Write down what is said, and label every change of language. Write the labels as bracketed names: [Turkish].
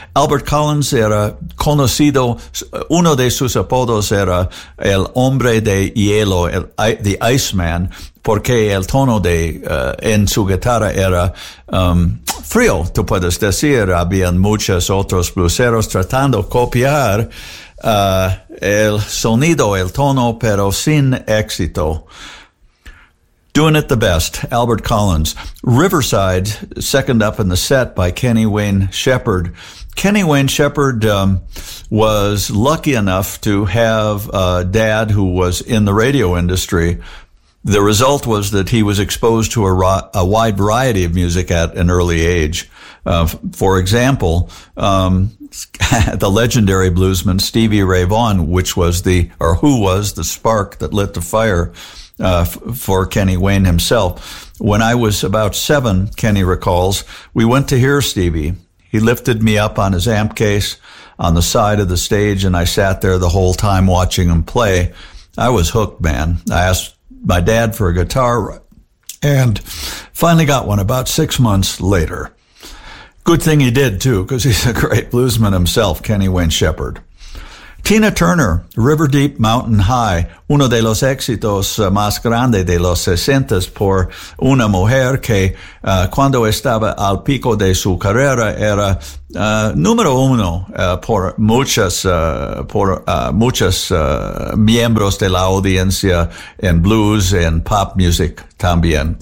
[Spanish] Albert Collins era conocido, uno de sus apodos era el hombre de hielo, el the Iceman, porque el tono de en su guitarra era frío, tú puedes decir. Habían muchos otros blueseros tratando de copiar el sonido, el tono, pero sin éxito. [English] Doing it the best, Albert Collins. Riverside, second up in the set by Kenny Wayne Shepherd. Kenny Wayne Shepherd was lucky enough to have a dad who was in the radio industry. The result was that he was exposed to a wide variety of music at an early age. For example, the legendary bluesman Stevie Ray Vaughan, who was the spark that lit the fire for Kenny Wayne himself. When I was about 7, Kenny recalls, we went to hear Stevie. He lifted me up on his amp case on the side of the stage, and I sat there the whole time watching him play. I was hooked, man. I asked my dad for a guitar, and finally got one about 6 months later. Good thing he did, too, because he's a great bluesman himself, Kenny Wayne Shepherd. [Spanish] Tina Turner, River Deep, Mountain High, uno de los éxitos más grandes de los 60s por una mujer que, cuando estaba al pico de su carrera, era número uno por muchos miembros de la audiencia en [English] blues and pop music [Spanish] también.